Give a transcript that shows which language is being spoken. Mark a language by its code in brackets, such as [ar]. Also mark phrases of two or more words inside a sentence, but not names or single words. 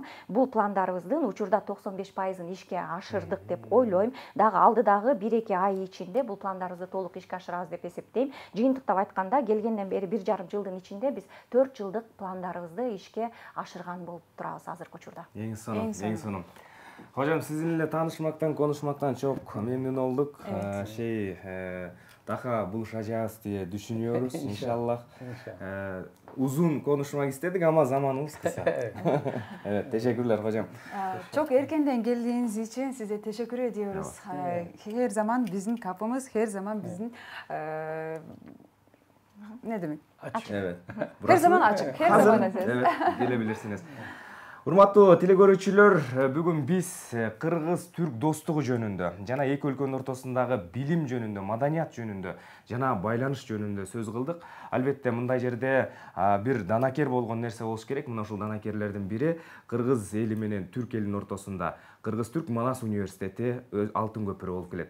[ky] Бул пландарыбыздын учурда 95%-ын ишке ашырдык деп ойлойм. Дагы алдыдагы 1-2 ай ичинде бул пландарыбызды толук ишке ашырабыз деп эсептейм. Жыйынтыктап айтканда келгенден бери 1,5 жылдын ичинде биз 4 жылдык пландарыбызды ишке ашырган болуп турабыз азыркы учурда. Эң сонун. [tr] Hocam sizinle tanışmaktan, konuşmaktan çok memnun olduk. Daha buluşacağız diye düşünüyoruz inşallah. Uzun konuşmak istedik ama zamanımız kısa. Evet, teşekkürler hocam. Çok erkenden geldiğiniz için size teşekkür ediyoruz. Her zaman bizim kapımız, her zaman bizim ne demek? Açık. Evet. Her zaman açık. Her zaman açık. Evet, gelebilirsiniz. [ky] Урматтуу телекөрүүчүлөр, бүгүн биз кыргыз-түрк достугу жөнүндө жана эки өлкөнүн ортосундагы билим жөнүндө, маданият жөнүндө жана байланыш жөнүндө сөз кылдык. Албетте мындай жерде бир данакер болгон нерсе болуш керек. Мына ушул данакерлердин бири кыргыз эли менен түрк элинин ортосунда Кыргыз-Түрк Манас университети алтын көпүрө болуп келет.